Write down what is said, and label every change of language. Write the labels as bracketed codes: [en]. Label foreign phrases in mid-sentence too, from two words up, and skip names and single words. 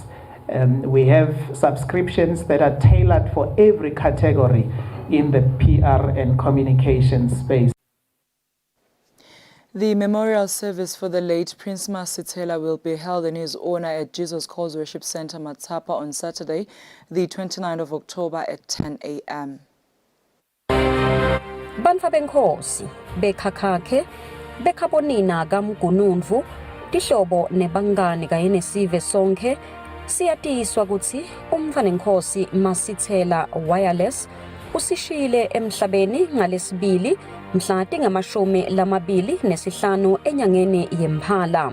[en] We have subscriptions that are tailored for every category in the PR and communication space. The memorial service for the late Prince Masitela will be held in his honor at Jesus Calls Worship Center, Matsapa, on Saturday, the 29th of October at 10 a.m. [ss] Banfa benkosi, bekhakakhe, bekhabonina kamgunundvu, tihlobo nebangani kanye nesive sonke, siyatiswa kutsi umfanenkosi Masitela Wireless usishiyile emhlabeni ngalesibili mhla tingamashumi enyangeni yemphala.